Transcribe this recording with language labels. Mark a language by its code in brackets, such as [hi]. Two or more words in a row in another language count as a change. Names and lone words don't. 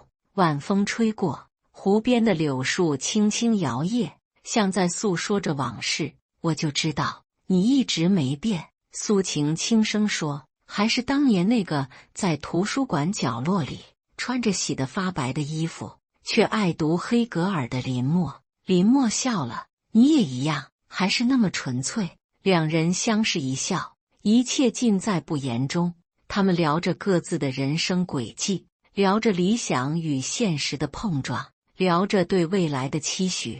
[zh] 晚風吹過，湖邊的柳樹輕輕搖曳，像在訴說着往事。我就知道你一直沒變，蘇晴輕聲說，還是當年那個在圖書館角落裡穿着洗得發白的衣服，卻愛讀黑格爾的林默。林默笑了，你也一樣，還是那麼純粹。兩人相視一笑，一切盡在不言中。他們聊着各自的人生軌跡，聊着理想與現實的碰撞，聊着對未來的期許。